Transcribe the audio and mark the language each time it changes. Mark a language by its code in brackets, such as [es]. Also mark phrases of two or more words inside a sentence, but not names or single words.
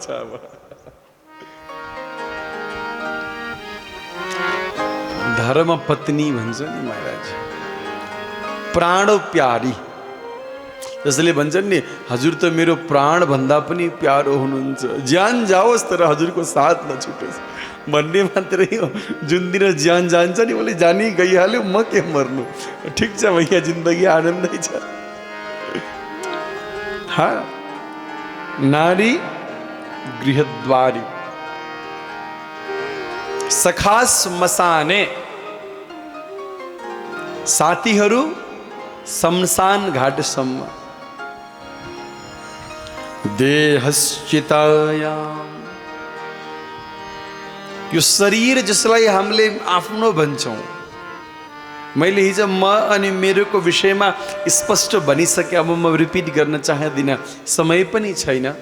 [ne] अब धर्म पत्नी भन्छ नि महाराज, प्राण प्यारी, जसले भन्छन् नि हजुर त मेरो प्राण भन्दा पनि प्यारो हुनुहुन्छ, ज्यान जाओस् तर हजुरको साथ नछुटोस् भन्ने मात्रै हो। जुन दिन ज्यान जान्छ नि, उसले जानी गइहाल्यो, म के मर्नु, ठिक छ भैया, जिन्दगी आनन्दै छ। [sa] हाँ, नारी गृहद्वारी सखा श्मशाने, [ne] साथीहरू शमशान घाटसम्म। देहश्चितायाम, यो शरीर जसलाई हामीले आफ्नो भन्छौँ, मैले हिजो म अनि मेरोको विषयमा स्पष्ट भनिसके, अब म रिपिट गर्न चाहदिनँ, समय पनि छैन।